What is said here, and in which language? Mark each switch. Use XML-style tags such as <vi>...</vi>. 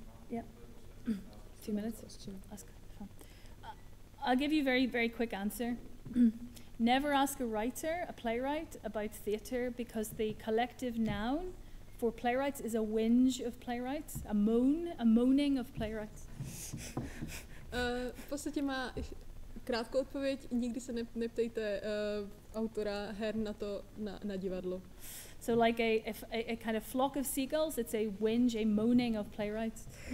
<en>Yeah. 2 minutes. I'll give you a very, very quick answer. Never ask a writer, a playwright, about theatre, because the collective noun for playwrights is a whinge of playwrights, a moaning of playwrights.</en> <cs>V podstatě má krátkou odpověď, nikdy se neptejte autora her na divadlo.</cs> <en>So like a kind of flock of seagulls, it's a whinge, a moaning of playwrights.</en>